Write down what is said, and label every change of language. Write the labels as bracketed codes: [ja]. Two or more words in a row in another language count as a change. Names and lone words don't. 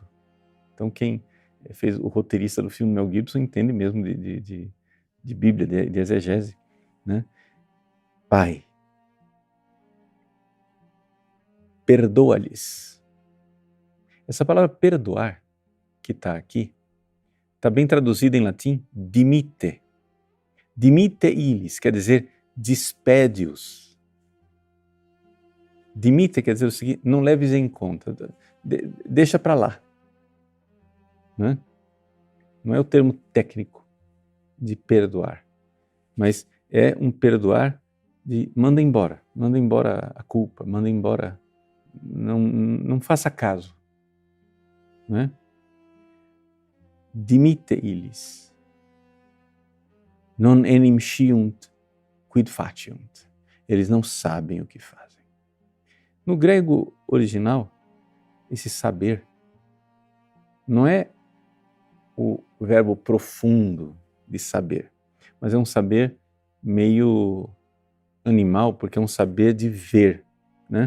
[pt] Então quem fez o roteirista do filme Mel Gibson entende mesmo de Bíblia, de exegese, né? Pai, perdoa-lhes. Essa palavra perdoar, que está aqui, está bem traduzida em latim, dimite. [la] Dimite ilis, [pt] quer dizer, despede-os. Dimite quer dizer o seguinte: não leves em conta, deixa para lá. Né? Não é o termo técnico de perdoar, mas é um perdoar de manda embora a culpa, manda embora, não faça caso. Né? [la] Dimite ilis, non enim sciunt quid faciunt. [pt] Eles não sabem o que fazem. No grego original, esse saber não é o verbo profundo de saber, mas é um saber meio animal, porque é um saber de ver, né?